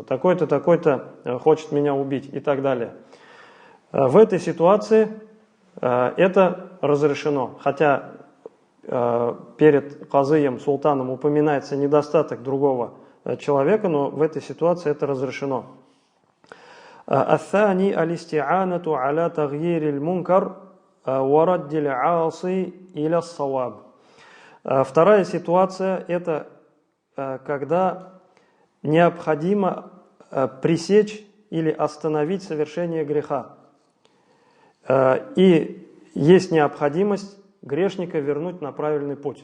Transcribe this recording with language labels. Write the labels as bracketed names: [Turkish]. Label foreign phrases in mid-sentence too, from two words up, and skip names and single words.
[Russian] Такой-то, такой-то хочет меня убить и так далее. В этой ситуации это разрешено. Хотя перед казыем, султаном упоминается недостаток другого человека, но в этой ситуации это разрешено. [Arabic] الثاني الاستعانة على تغيير المنكر ورد العاصي إلى الصواب. [Russian] Вторая ситуация – это когда необходимо пресечь или остановить совершение греха. И есть необходимость грешника вернуть на правильный путь.